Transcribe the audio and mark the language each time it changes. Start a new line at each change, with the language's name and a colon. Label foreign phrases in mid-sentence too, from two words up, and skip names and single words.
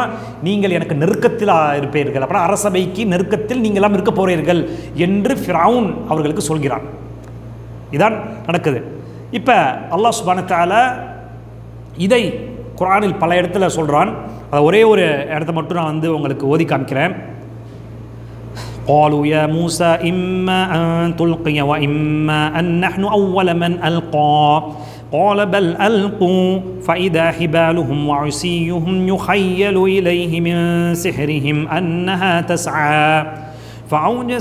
Tamil: நீங்கள் எனக்கு நெருக்கத்தில் இருப்பீர்கள், அப்புறம் அரசபைக்கு நெருக்கத்தில் நீங்களாம் இருக்க போகிறீர்கள் என்று ஃபிரௌன் அவர்களுக்கு சொல்கிறான். இதான் நடக்குது. இப்போ
Arabic: الله سبحانه وتعالى
Tamil: இதை குர்ஆனில் பல இடத்துல சொல்கிறான். அதை ஒரே ஒரு இடத்த மட்டும் நான் உங்களுக்கு ஓதி காமிக்கிறேன்.
Arabic: قالوا يا موسى إما أن تلقي وإما أن نحن أول من ألقى قال بل ألقوا فإذا حبالهم وعصيهم يخيل إليه من سحرهم أنها تسعى فأوجس